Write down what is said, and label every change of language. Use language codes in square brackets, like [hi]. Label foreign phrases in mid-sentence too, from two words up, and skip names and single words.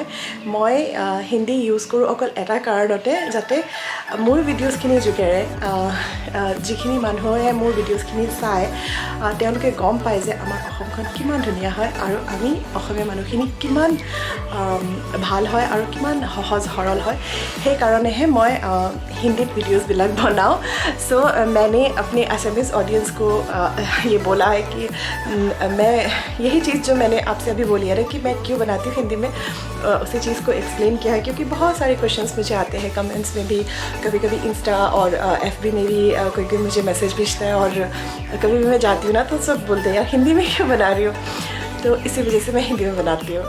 [as] মই হিন্দী ইউজ কৰোঁ অকল এটা কাৰণতে, যাতে মোৰ ভিডিঅ'জখিনিৰ যোগেৰে যিখিনি মানুহে মোৰ ভিডিঅ'জখিনি চায় তেওঁলোকে গম পায় যে আমাৰ অসমখন কিমান ধুনীয়া হয়, আৰু আমি অসমীয়া মানুহখিনি কিমান ভাল হয় আৰু কিমান সহজ সৰল হয়। সেইকাৰণেহে মই হিন্দীত ভিডিঅ'জ বনাওঁ। [hi] सो मैंने अपने एसएमएस ऑडियंस को ये बोला है कि मैं यही चीज़ जो मैंने आपसे अभी बोली है ना कि मैं क्यों बनाती हूँ हिंदी में, उसी चीज़ को एक्सप्लेन किया है। क्योंकि बहुत सारे क्वेश्चंस मुझे आते हैं कमेंट्स में भी, कभी कभी इंस्टा और एफबी में भी कोई मुझे मैसेज भेजता है, और कभी भी मैं जाती हूँ ना तो सब बोलते हैं यार हिंदी में क्यों बना रही हो, तो इसी वजह से मैं हिंदी में बनाती हूँ।